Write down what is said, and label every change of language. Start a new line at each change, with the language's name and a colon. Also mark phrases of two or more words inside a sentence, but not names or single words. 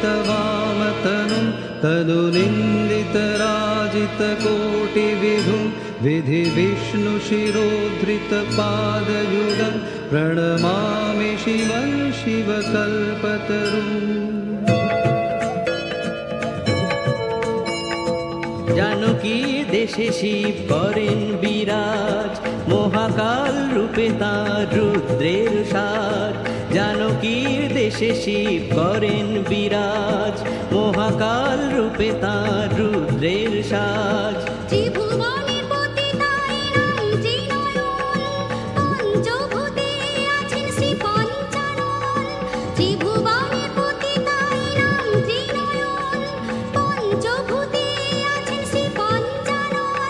Sanskrit: गिरिराजसुतान्वितवामतनुं तनुनिन्दितराजितकोटिविधुं विधि विष्णु शिरोधृत पादयुगं प्रणमामि शिवं शिवकल्पतरुम्
Bangla: জানকীর দেশে শিব করেন বিরাজ মহাকাল রূপে তার রুদ্রের সাজ জানকীর দেশে শিব করেন বিরাজ মহাকাল রূপে তার রুদ্রের সাজ ত্রিভুবনের পতিতাই নাম ত্রিনয়ন পঞ্চভূতে আছেন শ্রী পঞ্চানন ত্রিভুবনের পতিতাই নাম ত্রিনয়ন পঞ্চভূতে আছেন শ্রী পঞ্চানন